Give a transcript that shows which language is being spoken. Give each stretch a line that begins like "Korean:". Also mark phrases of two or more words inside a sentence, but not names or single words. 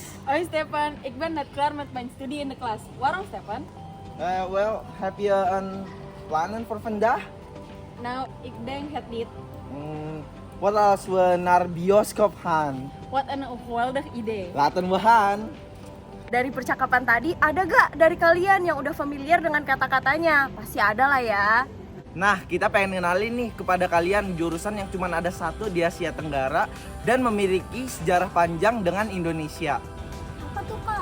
Dutch: Hoi Stefan, ik ben net klaar met mijn studie in de klas. Waarom Stefan? Wel, heb je een plannen voor vandaag? Nou, ik denk het niet. Wat als we naar bioscoop gaan? Wat een geweldig idee. Laten we gaan.
Indonesian: Dari percakapan tadi, ada gak dari kalian yang udah familiar dengan kata-katanya? Pasti ada lah ya. Nah, kita pengen kenalin nih kepada kalian jurusan yang cuma ada satu di Asia Tenggara dan memiliki sejarah panjang dengan Indonesia. Apa tuh kak?